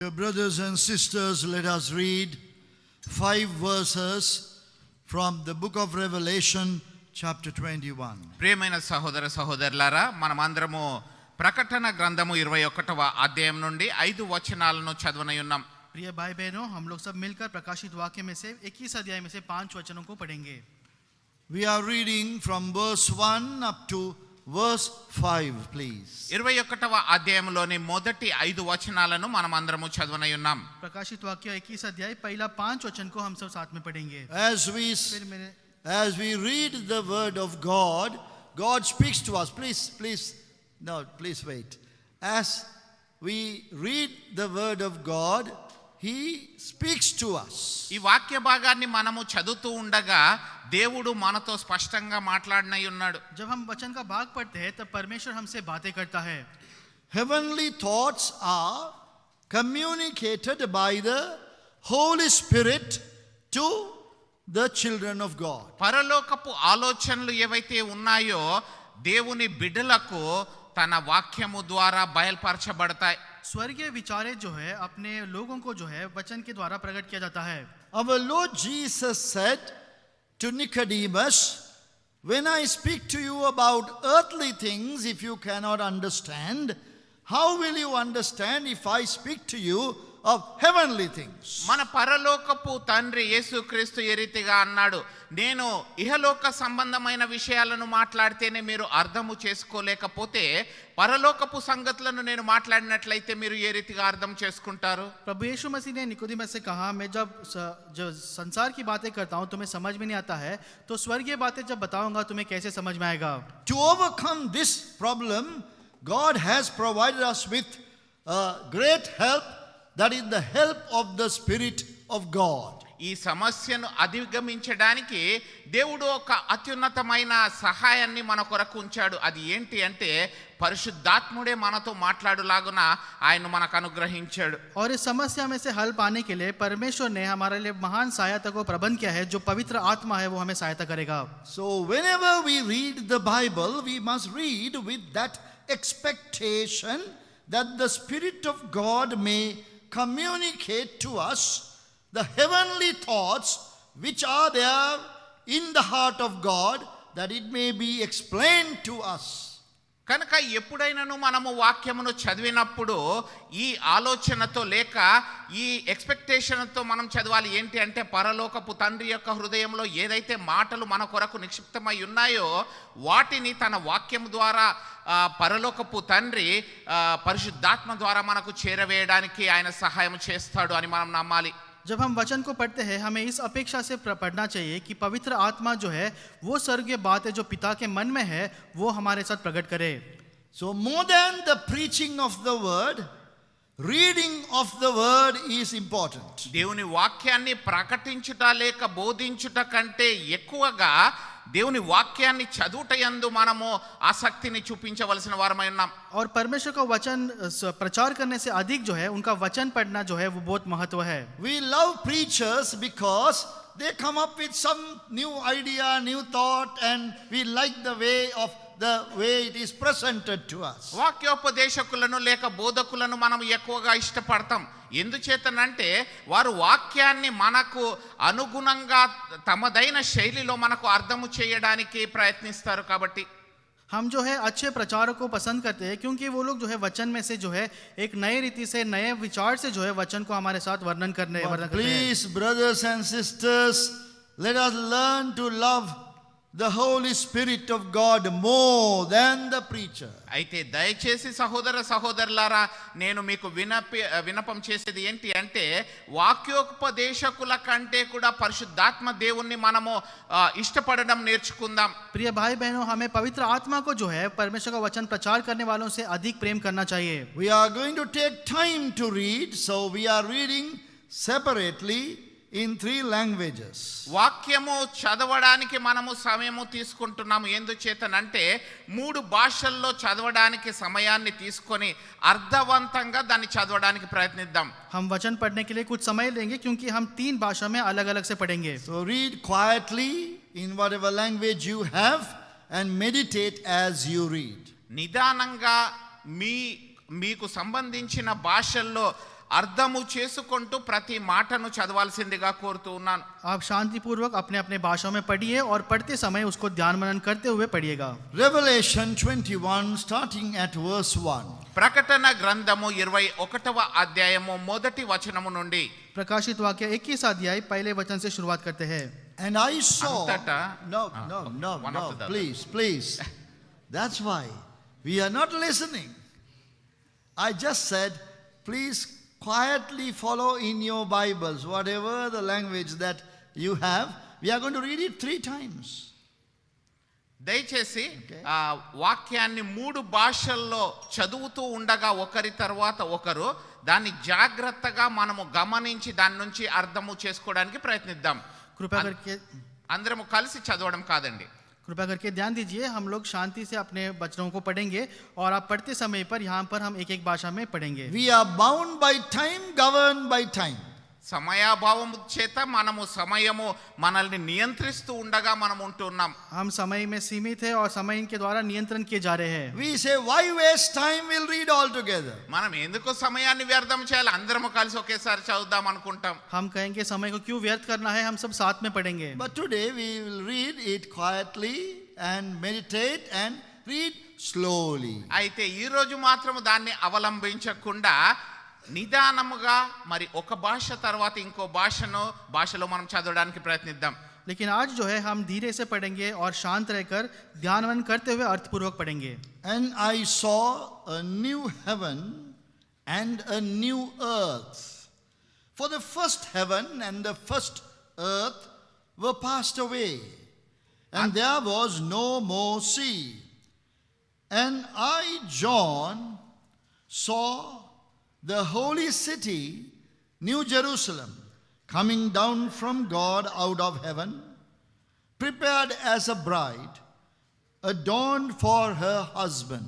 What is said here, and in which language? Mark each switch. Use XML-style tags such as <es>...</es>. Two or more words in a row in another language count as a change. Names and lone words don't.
<en>Dear brothers and sisters, let us read 5 verses from the book of Revelation, chapter 21.</en> <te>ప్రియమైన సహోదర సహోదరులారా, మనమందరము ప్రకటన గ్రంథము 21వ అధ్యాయం నుండి 5 వచనాలను చదవనయున్నాం.</te> <hi>प्रिय भाई बहनों, हम लोग सब मिलकर प्रकाशित वाक्य में से 21 अध्याय में से 5 वचनों को पढ़ेंगे.</hi> <en>We are reading from verse 1 up to verse 5, please.</en> <te>21వ అధ్యాయంలోని మొదటి 5 వచనాలను మనమందరము చదవనయున్నాం.</te> <hi>प्रकाशित वाक्य 21 अध्याय पहला 5 वचन को हम सब साथ में पढ़ेंगे.</hi> <en>As we read the word of God, God speaks to us. Please wait. As we read the word of God, He speaks to us.</en> <te>ఈ వాక్య భాగాన్ని మనము చదువుతూ ఉండగా దేవుడు మనతో స్పష్టంగా మాట్లాడనై ఉన్నాడు.</te> <hi>जब हम वचन का भाग पढ़ते हैं तब परमेश्वर हमसे बातें करता है.</hi> <en>Heavenly thoughts are communicated by the Holy Spirit to the children of God.</en> <te>పరలోకపు ఆలోచనలు ఏవైతే ఉన్నాయో దేవుని బిడ్డలకు తన వాక్యము ద్వారా బయలుపరచబడతాయి.</te> <hi>स्वर्गीय विचारें जो है अपने लोगों को जो है वचन के द्वारा प्रकट किया जाता है.</hi> <en>Our Lord Jesus said to Nicodemus, when I speak to you about earthly things, if you cannot understand, how will you understand if I speak to you of heavenly things?</en> <te>మన పరలోకపు తండ్రి యేసుక్రీస్తు ఏ రీతిగా అన్నాడు, నేను ఇహలోక సంబంధమైన విషయాలను మాట్లాడితేనే మీరు అర్థము చేసుకోలేకపోతే పరలోకపు సంగతులను నేను మాట్లాడినట్లయితే మీరు ఏ రీతిగా అర్థం చేసుకుంటారు?</te> <hi>प्रभु यीशु मसीह ने निकोदेमस से कहा, मैं जब संसार की बातें करता हूँ तुम्हें समझ में नहीं आता है, तो स्वर्गीय बातें जब बताऊंगा तुम्हें कैसे समझ में आएगा?</hi> <en>To overcome this problem, God has provided us with great help, that is the help of the Spirit of God.</en> <te>ఈ సమస్యను అధిగమించడానికి దేవుడు ఒక అత్యున్నతమైన సహాయాన్ని మన కొరకు ఉంచాడు. అది ఏంటి అంటే పరిశుద్ధాత్ముడే మనతో మాట్లాడులాగున ఆయన మనకు అనుగ్రహించాడు.</te> <hi>और इस समस्या में से हल पाने के लिए परमेश्वर ने हमारे लिए महान सहायता को प्रबंध किया है. जो पवित्र आत्मा है वो हमें सहायता करेगा.</hi> <en>So whenever we read the Bible, we must read with that expectation that the Spirit of God may communicate to us the heavenly thoughts which are there in the heart of God, that it may be explained to us.</en> <te>కనుక ఎప్పుడైనాను మనము వాక్యమును చదివినప్పుడు ఈ ఆలోచనతో లేక ఈ ఎక్స్పెక్టేషన్తో మనం చదవాలి. ఏంటి అంటే పరలోకపు తండ్రి యొక్క హృదయంలో ఏదైతే మాటలు మన కొరకు నిక్షిప్తమై ఉన్నాయో వాటిని తన వాక్యం ద్వారా పరలోకపు తండ్రి పరిశుద్ధాత్మ ద్వారా మనకు చేరవేయడానికి ఆయన సహాయం చేస్తాడు అని మనం నమ్మాలి.</te> <hi>जब हम वचन को पढ़ते हैं हमें इस अपेक्षा से पढ़ना चाहिए कि पवित्र आत्मा जो है वो स्वर्गीय बातें जो पिता के मन में है वो हमारे साथ प्रकट करे.</hi> <en>So more than the preaching of the word, reading of the word is important.</en> <te>దేవుని వాక్యాన్ని ప్రకటించుట లేక బోధించుట కంటే ఎక్కువగా దేవుని వాక్యాన్ని చదువుట యందు మనము ఆసక్తిని చూపించవలసిన వారమై ఉన్నాం.</te> <hi>और परमेश्वर का वचन प्रचार करने से अधिक जो है उनका वचन पढ़ना जो है वो बहुत महत्व है.</hi> <en>We love preachers because they come up with some new idea, new thought, and we like the way it is presented to us.</en> <te>వాక్యోపదేశకులను లేక బోధకులను మనం ఎక్కువగా ఇష్టపడతాం. ఎందుచేతనంటే వారు వాక్యాన్ని మనకు అనుగుణంగా తమదైన శైలిలో మనకు అర్థము చేయడానికి ప్రయత్నిస్తారు. కాబట్టి</te> <hi>हम जो है अच्छे प्रचारक को पसंद करते हैं क्योंकि वो लोग जो है वचन में से जो है एक नए रीति से नए विचार से जो है वचन को हमारे साथ वर्णन करते हैं.</hi> <en>Please brothers and sisters, let us learn to love the Holy Spirit of God more than the preacher.</en> <te>అయితే దయచేసి సహోదర సహోదరులారా, నేను మీకు వినపం చేసేది ఏంటి అంటే వాక్యోపదేశకుల కంటే కూడా పరిశుద్ధాత్మ దేవుణ్ణి మనము ఇష్టపడడం నేర్చుకుందాం.</te> <hi>प्रिय भाई बहनों, हमें पवित्र आत्मा को जो है परमेश्वर का वचन प्रचार करने वालों से अधिक प्रेम करना चाहिए.</hi> <en>We are going to take time to read, so we are reading separately in 3 languages.</en> <te>వాక్యము చదవడానికి మనము సమయము తీసుకుంటున్నాము. ఎందుచేతనంటే 3 భాషల్లో చదవడానికి సమయాన్ని తీసుకొని అర్థవంతంగా దాన్ని చదవడానికి ప్రయత్నిద్దాం.</te> <hi>हम वचन पढ़ने के लिए कुछ समय लेंगे क्योंकि हम 3 भाषा में अलग-अलग से पढ़ेंगे.</hi> <en>So read quietly in whatever language you have and meditate as you read.</en> <te>నిదానంగా మీకు సంబంధించిన భాషల్లో అర్థము చేసుకుంటూ ప్రతి మాటను చదవాల్సిందిగా కోరుతూ ఉన్నాను.</te> <hi>आप शांतिपूर्वक अपने अपने भाषाओं में पढ़िए और पढ़ते समय उसको ध्यान मनन करते हुए पढ़िएगा.</hi> <en>Revelation 21, starting at verse 1.</en> <te>ప్రకటన గ్రంథము 21వ అధ్యాయము మొదటి వచనము నుండి.</te> <hi>प्रकाशित वाक्य 21 अध्याय पहले वचन से शुरुआत करते हैं.</hi> <en>And I saw. No, one after the other. please. That's why we are not listening. I just said, please quietly follow in your Bibles, whatever the language that you have. We are going to read it 3 times.</en> <te>దయచేసి ఆ వాక్యాన్ని 3 భాషల్లో చదువుతూ ఉండగా ఒకరి తర్వాత ఒకరు దాన్ని జాగ్రత్తగా మనము గమనించి దాని నుంచి అర్థము చేసుకోవడానికి ప్రయత్నిద్దాం.</te> <hi>कृपया करके</hi> <te>అందరము కలిసి చదవడం కాదండి.</te> <hi>कृपया करके ध्यान दीजिए, हम लोग शांति से अपने वचनों को पढ़ेंगे और आप पढ़ते समय पर यहाँ पर हम एक एक भाषा में पढ़ेंगे.</hi> <en>We are bound by time, governed by time.</en> <te>సమయాభావము చేత మనము సమయము మనల్ని నియంత్రిస్తూ ఉండగా మనం ఉంటున్నాం.</te> <hi>हम समय में सीमित है और समय इनके द्वारा नियंत्रण किए जा रहे हैं.</hi> <en>We say, why waste time? We'll read all together.</en> <te>మనం ఎందుకు సమయాన్ని వ్యర్థం చేయాలి, అందరము కలిసి ఒకేసారి చదువుదాం అనుకుంటాం.</te> <hi>हम कहेंगे समय को क्यों व्यर्थ करना है, हम सब साथ में पढ़ेंगे.</hi> <en>But today we will read it quietly and meditate and read slowly.</en> <te>అయితే ఈ రోజు మాత్రం దాన్ని అవలంబించకుండా నిదానముగా మరి ఒక భాష తర్వాత ఇంకో భాషలో మనం చదవడానికి ప్రయత్నిద్దాం.</te> <hi>लेकिन आज जो है हम धीरे से पढ़ेंगे और शांत रहकर ध्यानवन करते हुए अर्थपूर्वक पढ़ेंगे.</hi> <en>And I saw a new heaven and a new earth. For the first heaven and the first earth were passed away, and there was no more sea. And I, John, saw the holy city, New Jerusalem, coming down from God out of heaven, prepared as a bride, adorned for her husband.</en>